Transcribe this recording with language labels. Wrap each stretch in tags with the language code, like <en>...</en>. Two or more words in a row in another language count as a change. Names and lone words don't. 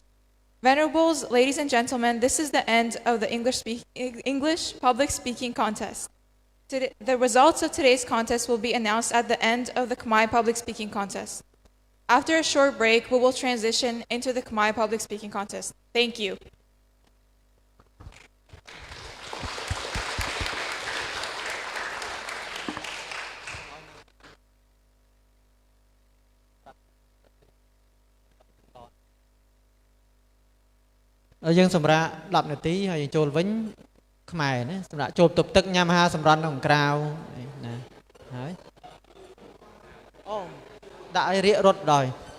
<en>Venerables, ladies and gentlemen, this is the end of the English public speaking contest. The results of today's contest will be announced at the end of the Khmer public speaking contest. After a short break, we will transition into the Khmer public speaking contest. Thank you.</en> <km>យើងសម្រាប់10នាទីហើយយើងចូលវិញខ្មែរណាសម្រាប់ចូលទប់ទឹកញ៉ាំអាហារសម្រន់ក្នុងក្រៅណាហើយអូដាក់ឲ្យរៀករត់ដោយ</km>